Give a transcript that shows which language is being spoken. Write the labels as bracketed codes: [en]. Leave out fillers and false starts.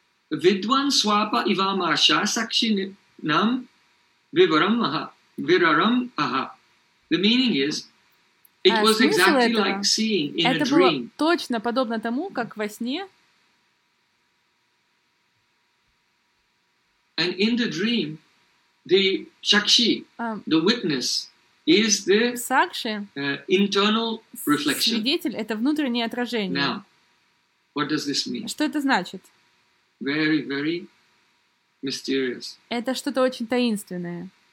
[sa] Видван свапа ивамаша сакшинам вирарам аха. [en] The meaning is, it was exactly [ru] этого, [en] like seeing in [ru] это [en] a dream. [ru] Было точно подобно тому, как во сне. [en] And in the dream, the Shakshi, the witness, is the Sakshi, internal reflection. [ru] Свидетель — это внутреннее отражение. [en] Now, what does this mean? [ru] Что это значит? [en] Very, very mysterious. [ru] Это что-то очень таинственное.